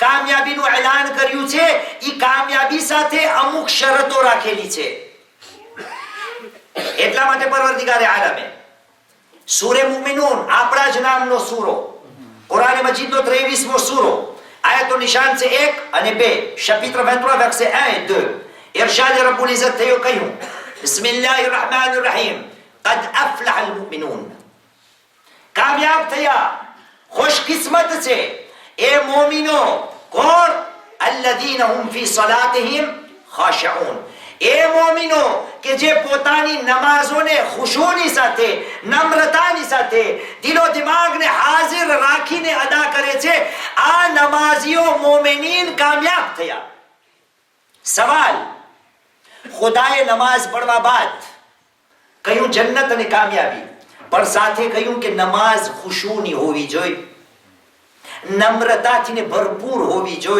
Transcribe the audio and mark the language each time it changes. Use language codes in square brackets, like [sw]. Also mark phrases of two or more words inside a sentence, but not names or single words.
[gu] કામયાબીનું એલાન કર્યું છે એ કામયાબી સાથે અમુક શરતો રાખેલી છે. એટલા માટે પરવરદિગારે આલમે સૂરે મુમિનૂન આપણા જ નામનો સૂરો, કુરાન મજીદનો 23મો સૂરો, આયતો નિશાન છે 1 અને 2, [fr] chapitre 23 verset 1 et 2. [gu] ઇરશાદ રબ્બુલ ઇઝ્ઝત થયો કહ્યું [ar] بسم الله الرحمن الرحيم قد افلح المؤمنون. [gu] કામયાબ થયા, ખુશકિસ્મત છે એ મોમિનો. કોણ? [ar] الذين هم في صلاتهم خاشعون. [gu] એ મોમિનો કે જે પોતાની નમાઝોને ખુશૂની સાથે, નમ્રતાની સાથે, દિલો દિમાગને હાજર રાખીને અદા કરે છે. આ નમાઝીઓ મોમિનીન કામયાબ થયા. સવાલ, ખુદાએ નમાઝ પડવા બાદ કહ્યું જન્નત અને કામયાબી, પણ સાથે કહ્યું કે નમાઝ ખુશૂની હોવી જોઈએ, નમ્રતાથી ને ભરપૂર હોવી જોઈએ.